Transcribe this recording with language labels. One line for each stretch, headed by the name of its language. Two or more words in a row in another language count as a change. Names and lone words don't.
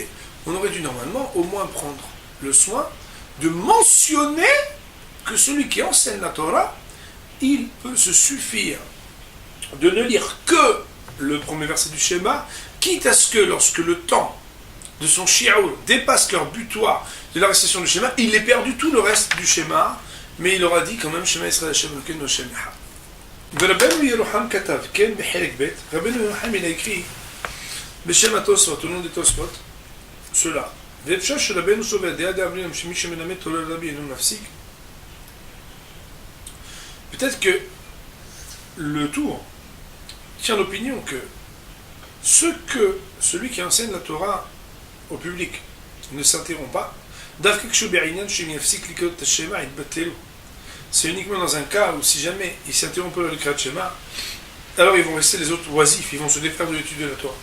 French: on aurait dû normalement au moins prendre le soin de mentionner que celui qui enseigne la Torah, il peut se suffire de ne lire que le premier verset du schéma, quitte à ce que lorsque le temps de son shi'ur dépasse leur butoir de la récitation du schéma, il ait perdu tout le reste du schéma, mais il aura dit quand même
Hebrew: שמע ישראל ה' אלוקינו ה' אחד. ורבנו ירוחם כתב, כן, בחלק ב', רבנו ירוחם
French: il a écrit
Hebrew: בשם התוספות,
French: au nom des Tosfot, cela.
Hebrew: ואפשר שרבנו סובר דעה דאמרים שמי שמלמד תורה רבי אינו מפסיק.
French: Peut-être que le tour tient l'opinion que celui qui enseigne la Torah au public ne s'interrompt pas. C'est uniquement dans un cas où si jamais il s'interrompt le
Hebrew: קריאת שמע,
French: alors ils vont rester les autres oisifs, ils vont se défaire de l'étude de la Torah.